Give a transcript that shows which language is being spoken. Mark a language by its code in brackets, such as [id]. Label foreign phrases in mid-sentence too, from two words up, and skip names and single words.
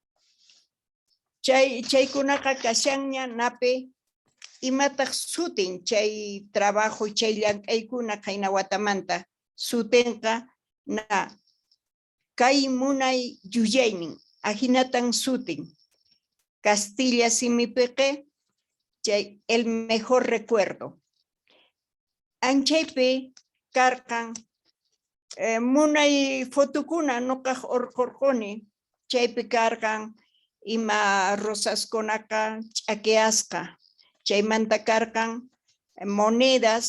[qu] Chaykunaqa kashanña napi imataq sutin chay trabajo chay llank'aykuna qaynawatamanta sutinqa na kay munay yuyaynin ahinatan sutin Castilla simipiqi chay [es] el mejor recuerdo. [qu] Anchaypi karqan munay fotokuna nuqaq urqurquni chaypi karqan ima rosaskunaqa ch'akiasqa chaymanta karqan monedas